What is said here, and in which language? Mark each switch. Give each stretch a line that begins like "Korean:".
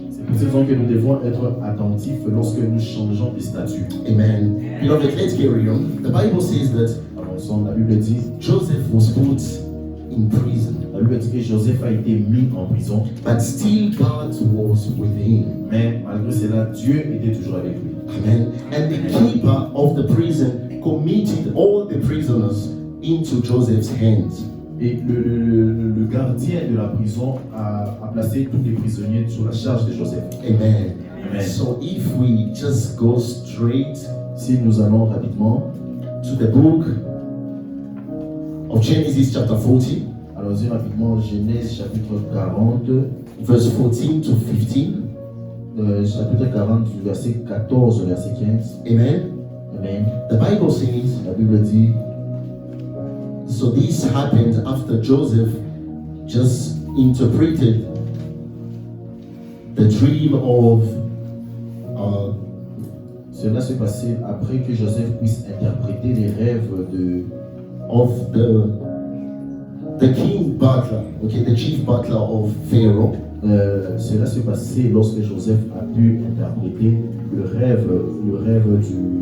French: C'est pour cette raison que nous devons être attentifs lorsque nous changeons de statut.
English: Amen. Beloved, let's carry on. The Bible says that
French: Avançons, la Bible dit,
English: Joseph was put in prison,
French: la Bible dit que Joseph a été mis en prison,
English: but still God was with him.
French: mais malgré cela, Dieu était toujours avec lui.
English: Amen. And the keeper of the prison committed all the prisoners into Joseph's hands.
French: Et le gardien de la prison a placé tous les prisonniers sous la charge de Joseph.
English: Amen. Amen. So if we just go straight
French: Si nous allons rapidement,
English: to the book of Genesis chapter 40,
French: allons-y rapidement, Genèse chapitre 40,
English: verse 14 to 15.
French: chapitre 40 du verset 14 au verset 15.
English: Amen. Amen. The Bible says,
French: La Bible dit,
English: so this happened after Joseph just interpreted the dream of
French: cela s'est passé après que Joseph puisse interpréter les rêves
English: of the king butler, okay, the chief butler of Pharaoh.
French: cela s'est passé lorsque Joseph a pu interpréter le rêve du...